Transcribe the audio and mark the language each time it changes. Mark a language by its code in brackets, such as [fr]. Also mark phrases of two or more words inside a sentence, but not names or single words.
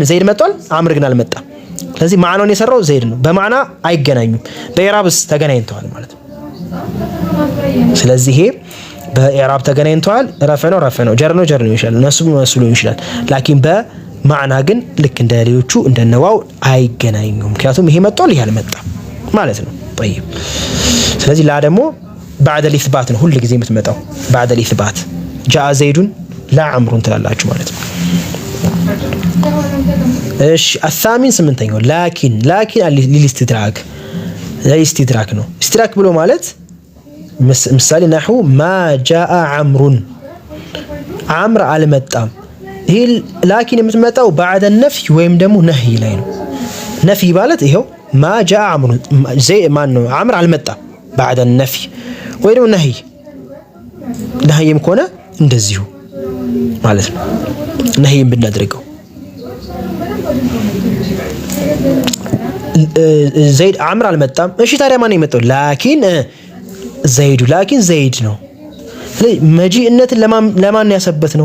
[am] ዘይድ መጥቷል፣ አምር ግን አልመጣም። ስለዚህ ማዕናውን የሰራው ዘይድ ነው። በማዕና አይገናኙም። በኢዕራብስ ተገናኝተዋል ማለት ነው። ስለዚህ ይሄ በኢዕራብ ተገናኝተዋል። ረፍዕ ነው፣ ጀር ነው ይችላል፣ ነስብ መስሉ ይችላል። ላኪን በማዕና ግን ልክ እንደ ሌሎቹ እንደነዋው አይገናኙም። ምክንያቱም ይሄ መጥቷል፣ ይሄ አልመጣም ማለት ነው። طيب ስለዚህ ላ ደግሞ [ar] بعد الاثبات [am] ነው ሁሉ ጊዜ የምትመጣው [ar] بعد الاثبات جاء زيد لا عمرو [am] ትላላችሁ ማለት ነው። እሺ الثامن ስምንተኛው ላኪን للاستدراك ለኢስቲድራክ ነው። ኢስቲድራክ ብሎ ማለት ምሳሌ [ar] نحو ما جاء عمرو [am] አምር አልመጣም። ይሄ ላኪን የምትመጣው [ar] بعد النفي [am] ወይም ደግሞ ነህይ ላይ ነው። ነፍይ ማለት ይሄው [ar] ما جاء عمرو زي ما انه عمرو [am] አልመጣም [ar] بعد النفي [am] ወይ ደግሞ ነህይም ከሆነ እንደዚሁ ማለት ነው። ነህይም ብናደርገው ዘይድ አምር አልመጣም። እሺ ታዲያ ማን ነው የመጣው? ላኪን ዘይድ ነው። መጂእነትን ለማን ያሰበት ነው?